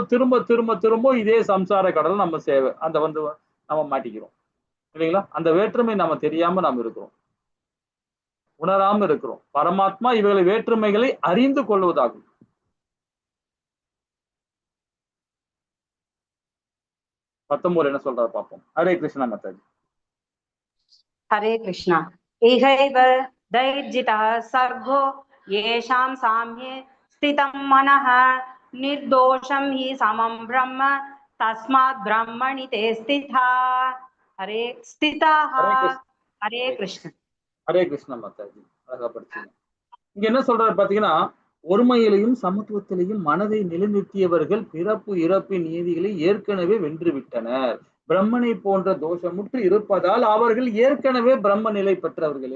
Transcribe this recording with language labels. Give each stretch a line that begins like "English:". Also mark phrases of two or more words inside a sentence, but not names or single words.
Tamil: திரும்ப திரும்ப திரும்ப இதே சம்சார கடல் நம்ம சேவை அந்த வந்து நம்ம மாட்டிக்கிறோம் இல்லைங்களா? அந்த வேற்றுமை நம்ம தெரியாம நாம் இருக்கிறோம், உணராம இருக்கிறோம். பரமாத்மா இவர்களை வேற்றுமைகளை அறிந்து கொள்வதாகும். பத்தொன்பது என்ன சொல்றாரு பார்ப்போம். ஹரே கிருஷ்ணா மாதாஜி.
Sanskrit: हरे कृष्णा। इहैव दैर्जितः सर्गो येषां साम्ये स्थितं मनः निर्दोषं हि समं ब्रह्म तस्मात् ब्रह्मणि ते स्थिताः। हरे स्थिताः। हरे कृष्ण।
Tamil: ஹரே கிருஷ்ணா மாதாஜி. அழகா படிச்சீங்க. இங்க என்ன சொல்றாரு பாத்தீங்கன்னா, ஒருமையிலையும் சமத்துவத்திலையும் மனதை நிலைநிறுத்தியவர்கள் பிறப்பு இறப்பின் நீதிகளை ஏற்கனவே வென்று விட்டனர். பிரம்மனை போன்ற தோஷமுற்று இருப்பதால் அவர்கள் ஏற்கனவே பிரம்ம நிலை பெற்றவர்களே.